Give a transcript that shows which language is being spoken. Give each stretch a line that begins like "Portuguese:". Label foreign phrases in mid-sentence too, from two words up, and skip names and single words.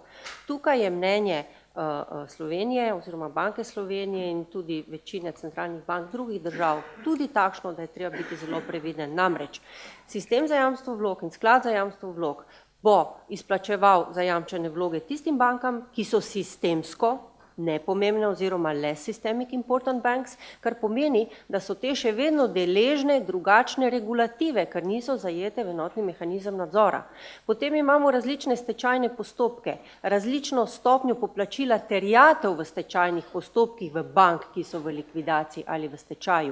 Slovenian: Tukaj je mnenje Slovenije oziroma Banke Slovenije in tudi večine centralnih bank drugih držav tudi takšno, da je treba biti zelo previden. Namreč, sistem za jamstvo vlog in sklad za jamstvo vlog bo izplačeval zajamčene vloge tistim bankam, ki so sistemsko nepomembne oziroma
English: less systemic important banks,
Slovenian: kar pomeni, da so te še vedno deležne drugačne regulative, ker niso zajete v enotni mehanizem nadzora. Potem imamo različne stečajne postopke, različno stopnjo poplačila terjatev v stečajnih postopkih v bank, ki so v likvidaciji ali v stečaju.